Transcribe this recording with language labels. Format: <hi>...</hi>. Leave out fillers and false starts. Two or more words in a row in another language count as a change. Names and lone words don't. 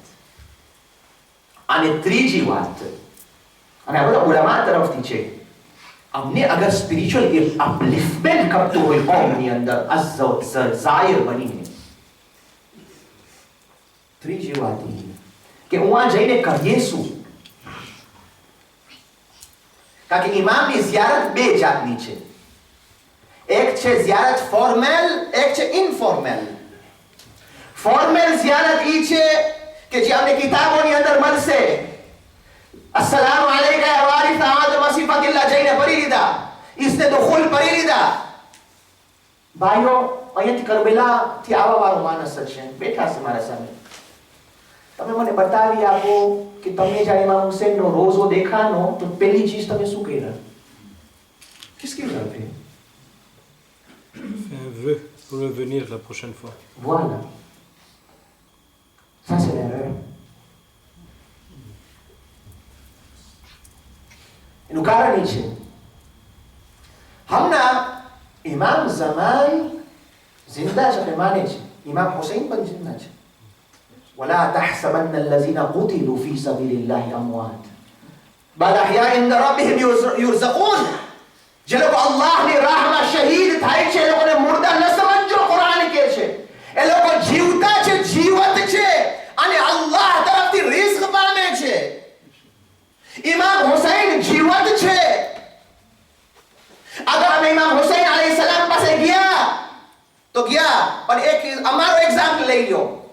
<gu>અને ત્રીજી વાત, અને આ બધા ઉલમા તરફથી છે, અમને અગર</gu> <en>spiritual upliftment</en> <gu>કરતું હોય કોમની અંદર ઝાયર બનીને, ત્રીજી વાત એ કે હું આ જઈને કરીએ શું? કારણ કે ઇમામની ઝિયારત 2 જાતની છે. એક છે ઝિયારત ફોર્મલ, એક છે ઇનફોર્મલ. ફોર્મલ ઝિયારત ઈ છે કે જે અમને કિતાબોની અંદર મળશે.</gu> <ar>السلام عليك يا وارث آدم صفوة الله</ar> <gu>જઈને પડી લીધા,</gu> <ar>إذن الدخول</ar> <gu>પડી લીધા. ભાઈઓ, અહીંયાથી કરબલા થી આવવા વાળો માણસ છે, બેઠા છે મારા સામે. તમે મને બતાવી આપો કે તમને જ્યારે ઇમામ હુસૈનનો રોઝો દેખાનો તો પહેલી ચીજ તમે શું કર્યા?</gu> <fr>Qu'est-ce qu'il a fait? Un vœu pour revenir la prochaine fois. Voilà. Ça c'est l'erreur.</fr> <gu>એનું કારણ એ છે, હમણાં ઇમામ ઝમાન જિંદા છે, માને છે. ઇમામ હુસૈન પણ જિંદા છે.</gu> <ar>ولا تحسبن الذين قتلوا في سبيل الله اموات بل احياء عند ربهم يرزقون.</ar> <gu>જે લોકો અલ્લાહની રાહમાં શહીદ થાય છે એ લોકોને મુર્દા ન સમજો. કુરાન કહે છે એ લોકો જીવતા છે, જીવત છે અને અલ્લાહ તરફથી રિઝ્ક પામે છે. ઇમામ હુસૈન જીવત છે. અગર અમે ઇમામ હુસૈન અલૈહિસ્સલામ પાસે ગયા તો ગયા, પણ એક અમારો એક્ઝામ્પલ લઈ લો.</gu>